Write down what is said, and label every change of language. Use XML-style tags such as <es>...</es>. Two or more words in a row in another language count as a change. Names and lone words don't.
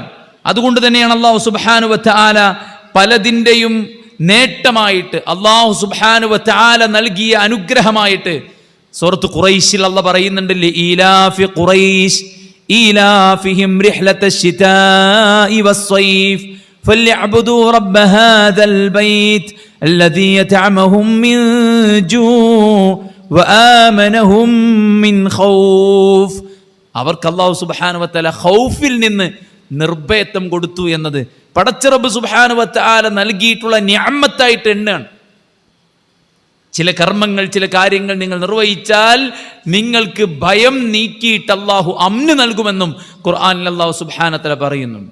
<ml>അതുകൊണ്ട് തന്നെയാണ് അല്ലാഹു</ml> <ar>سبحانه وتعالى</ar> <ml>പലതിൻ്റെയും നേട്ടമായിട്ട് അല്ലാഹു</ml> <ar>سبحانه وتعالى</ar> <ml>നൽകിയ അനുഗ്രഹമായിട്ട് സൂറത്ത് ഖുറൈശിൽ അല്ലാഹ് പറയുന്നുണ്ട്,</ml> <ar>لإيلاف قريش إيلافهم رحلة الشتاء والصيف فليعبدوا رب هذا البيت الذي يطعمهم من جوع وآمنهم من خوف.</ar> <ml>അവർക്ക് അല്ലാഹു</ml> <ar>سبحانه وتعالى</ar> <ml>ഖൗഫിൽ നിന്ന് നിർഭയത്വം കൊടുത്തു എന്നത് പടച്ച റബ്ബ്</ml> <ar>سبحانه وتعالى</ar> <ml>നൽകിയിട്ടുള്ള നിഅമത്തായിട്ട് എണ്ണാണ്. ചില കർമ്മങ്ങൾ, ചില കാര്യങ്ങൾ നിങ്ങൾ നിർവഹിച്ചാൽ നിങ്ങൾക്ക് ഭയം നീക്കിയിട്ട് അല്ലാഹു അംന് നൽകുമെന്നും ഖുർആനിൽ അല്ലാഹു</ml> <ar>سبحانه وتعالى</ar> <ml>പറയുന്നുണ്ട്.</ml>